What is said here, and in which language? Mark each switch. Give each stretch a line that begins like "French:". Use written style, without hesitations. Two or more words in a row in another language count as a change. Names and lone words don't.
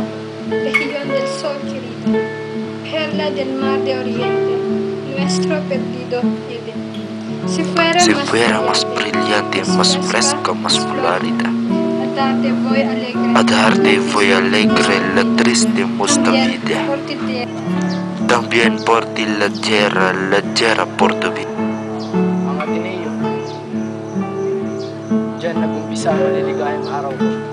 Spanish: región del sol querido, perla del mar de oriente, nuestro perdido Eden. Si fuera más brillante, más fresca, más florida, a darte voy alegre la triste musta vida. También por ti la tierra por tu vida.
Filipino: Ang Ateneo. Diyan nag-umpisa ang maliligayang araw ko.